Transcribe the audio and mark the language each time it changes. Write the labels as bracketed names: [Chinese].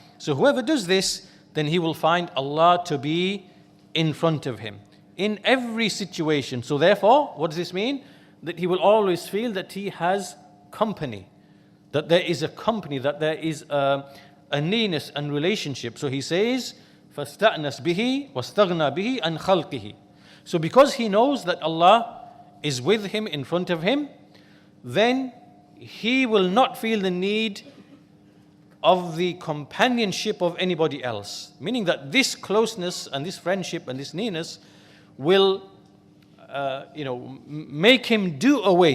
[English] So whoever does this, then he will find Allah to be in front of him in every situation. So therefore, what does this mean? That he will always feel that he has company, that there is a company, that there is a nearness and relationship. So he says, [Arabic] فَاسْتَأْنَسْ بِهِ وَاسْتَغْنَى بِهِ عَنْ خَلْقِهِ. [English] So because he knows that Allah is with him, in front of him, then he will not feel the need of the companionship of anybody else. Meaning that this closeness and this friendship and this nearness will make him do away.